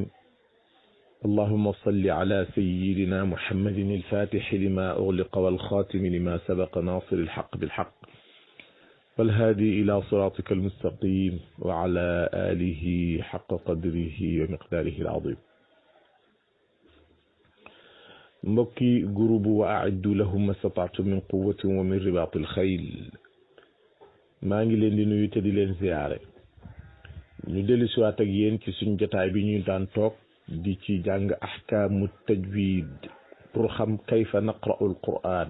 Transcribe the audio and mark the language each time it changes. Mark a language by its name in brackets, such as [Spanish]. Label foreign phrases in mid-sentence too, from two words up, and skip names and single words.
[Arabic] اللهم صل على سيدنا محمد الفاتح لما أغلق والخاتم لما سبق ناصر الحق بالحق والهادي إلى صراطك المستقيم وعلى آله حق قدره ومقداره العظيم. [Wolof] mbokki groupe [Arabic] وأعدوا لهم ما استطعتم من قوة ومن رباط الخيل [Wolof] maa ngi leen di nuyu te di leen ziyaare ñu dellu si waat ak yéen ci suñ jotaay bi ñu daan toog di ci jàng [Arabic] أحكام التجويد [Wolof] pour xam [Arabic] كيف نقرأ القرآن.